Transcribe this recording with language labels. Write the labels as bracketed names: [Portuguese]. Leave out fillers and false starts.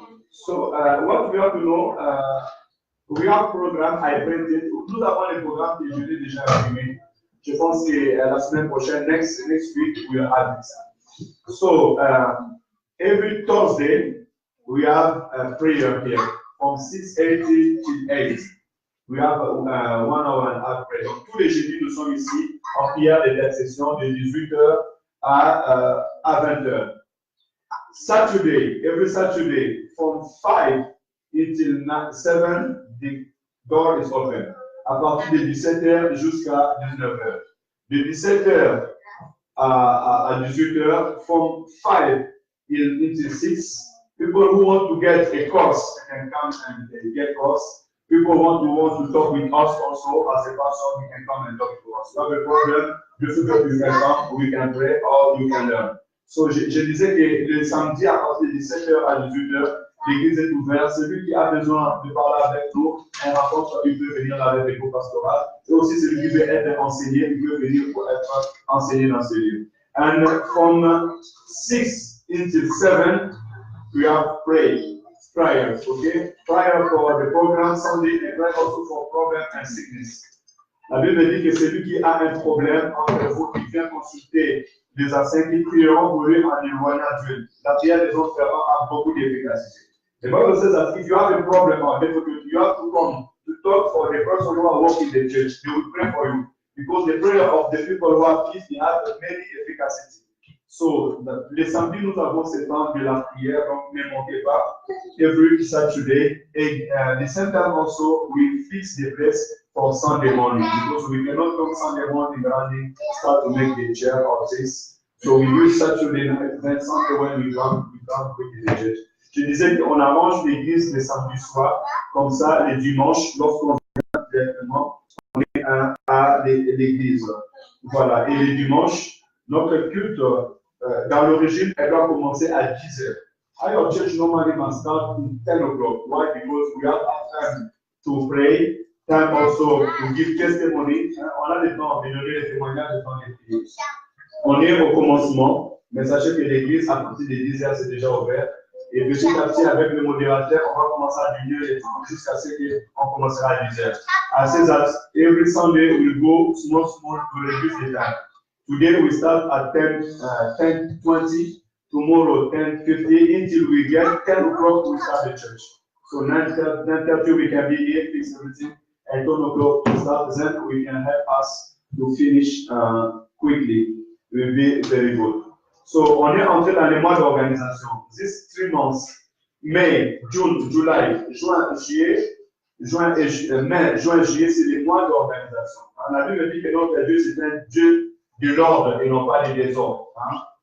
[English] So what we have to know, we have program I printed. [French] Nous avons les programmes que je l'ai déjà imprimé. Je pense que la semaine prochaine, [English] next week, we'll have it. So every Thursday we have a prayer here from 6:30 till 8. We have 1 hour and a half prayer. [French] Donc, tous les jeudis, nous sommes ici en prière d'intercession de 18h à 20h. [English] Saturday, every Saturday, from 5 until 7, the door is open. [French] À partir de 17h jusqu'à 19h. De 17h à 18h, [English] from 5 until 6, people who want to get a course can come and get course. People want to talk with us also as a pastor, we can come and talk to us. You have a problem, difficult, you can come, we can pray, or you can learn. [French] So, je disais que le samedi à partir de 17h à 18h, l'église est ouverte. Celui qui a besoin de parler avec nous, un rencontre, il peut venir avec les cours pastorales. Et aussi celui qui veut être enseigné, il peut venir pour être enseigné dans ce lieu. [English] And from 6 until 7, we have prayers, okay? Prayer for the program Sunday and prayer also for problem and sickness. [French] La Bible dit que celui qui a un problème entre vous, qui vient consulter les anciens qui prieront pour lui en éloignant Dieu. La prière des autres fervents a beaucoup d'efficacité. [English] The Bible says that if you have a problem or difficulty, you have to come to talk for the person who are working in the church. They will pray for you. Because the prayer of the people who have peace, they have many efficacy. [French] So, les samedis, nous avons ce temps de la prière, donc ne manquez pas. [English] Every Saturday, and the same time also, we fix the place for Sunday morning. Because we cannot come Sunday morning running, start to make the chair or this. So we use Saturday night, then Sunday when we come quickly to the church. [French] Je disais qu'on arrange l'église les samedis soirs, comme ça, les dimanches, lorsqu'on vient directement, on est à l'église. Voilà, et les dimanches, notre culte, dans l'origine, elle doit commencer à 10h. [English] Our church normally must start at 10 o'clock. Why? Because we have time to pray, time also to give testimony. [French] On a le temps de donner les témoignages dans les prières. On est au commencement, mais sachez que l'église, à partir de 10h, c'est déjà ouvert. Et petit à petit, avec le modérateur, on va commencer à diminuer les temps jusqu'à ce qu'on commencera à 10h. [English] I say that every Sunday we'll go small to reduce the time. Today we start at 10:20, tomorrow 10:50 until we get 10 o'clock we start the church. So 9:30 we can be here, fix everything, and 10 o'clock we start. Then we can help us to finish quickly. It will be very good. [French] So on est entré dans les mois d'organisation. [English] These 3 months, May, June, July, [French] juin, juillet, mai, juin, juillet, c'est les mois d'organisation. La Bible dit que notre Dieu, c'est un Dieu de l'ordre et non pas des désordres. Hein?